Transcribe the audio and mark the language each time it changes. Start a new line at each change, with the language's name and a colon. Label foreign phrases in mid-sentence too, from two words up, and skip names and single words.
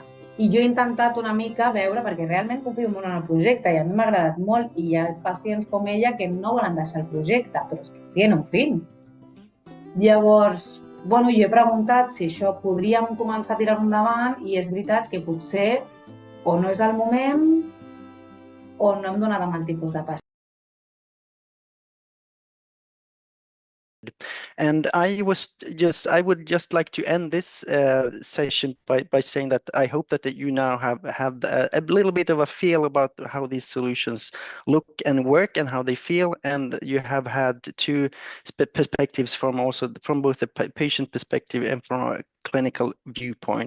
Catalan: I jo he intentat una mica veure, perquè realment confio molt en el projecte i a mi m'ha agradat molt i hi ha pacients com ella que no volen deixar el projecte, però és que tenen un fin. Llavors,
Spanish: bueno,
Catalan: jo he preguntat si això podríem començar a tirar endavant i és veritat que potser o no és el moment o no hem donat amb el tipus de pacient.
English: And I would just like to end this session by saying that I hope that you now have a little bit of a feel about how these solutions look and work and how they feel, and you have had two perspectives from both the patient perspective and from a clinical viewpoint.